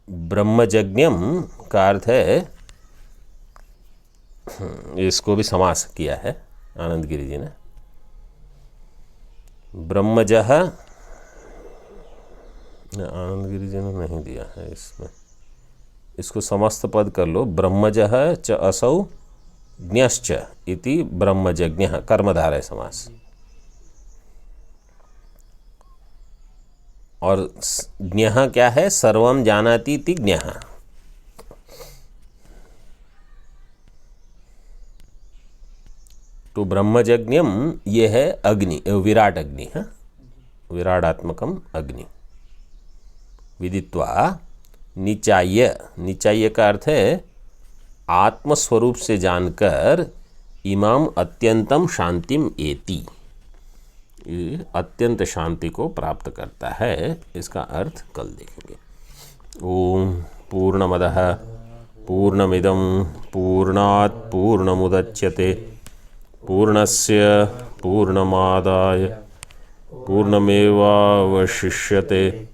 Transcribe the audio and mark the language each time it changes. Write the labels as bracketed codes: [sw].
[hi] ब्रह्मजज्ञम का अर्थ है, इसको भी समास किया है आनंद गिरि जी ने। ब्रह्मजः आनंद गिरि जी ने नहीं दिया है इसमें, इसको समस्त पद कर लो। [sa] ब्रह्मजः च असौ ज्ञश्च इति ब्रह्मजज्ञः कर्मधारय समास। [hi] और ज्ञः क्या है? [sa] सर्वम जानाति इति ज्ञः। [hi] तो ब्रह्मजज्ञम ये है अग्नि, विराट अग्नि है, विराटात्मकम अग्नि। [sa] विदित्वा निचाय्य, [hi] निचाय्य का अर्थ है आत्मस्वरूप से जानकर [sa] इमाम अत्यंतम शांतिम एति, [hi] अत्यंत शांति को प्राप्त करता है। इसका अर्थ कल देखेंगे। [sa] ओम पूर्णमदः पूर्णमिदं पूर्णात् पूर्णमुदच्यते पूर्णस्य पूर्णमादाय पूर्णमेवावशिष्यते।